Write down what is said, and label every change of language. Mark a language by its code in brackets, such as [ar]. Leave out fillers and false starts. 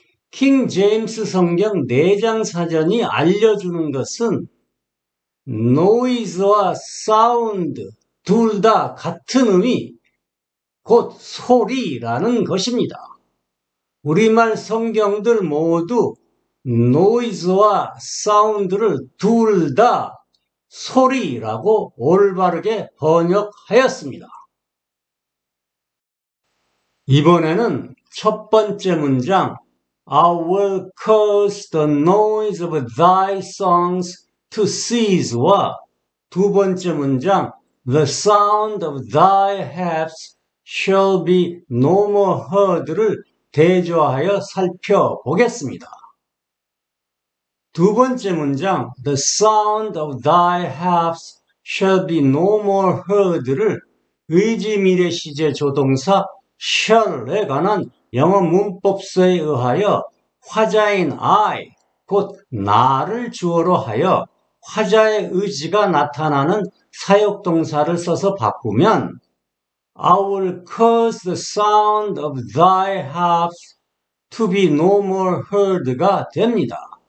[ko] 킹 제임스 성경 4장 사전이 알려주는 것은 noise와 sound 둘 다 같은 의미, 곧 소리라는 것입니다. 우리말 성경들 모두 noise와 sound를 둘 다 소리라고 올바르게 번역하였습니다. 이번에는 첫 번째 문장 [en] I will cause the noise of thy songs to cease와 [ko] 두 번째 문장 [en] The sound of thy harps shall be no more heard를 [ko] 대조하여 살펴보겠습니다. 두 번째 문장 [en] The sound of thy harps shall be no more heard [ko] 를 의지미래 시제 조동사 shall에 관한 영어 문법서에 의하여 화자인 I, 곧 나를 주어로 하여 화자의 의지가 나타나는 사역동사를 써서 바꾸면 [en] I will cause the sound of thy harps to be no more heard [ko] 가 됩니다.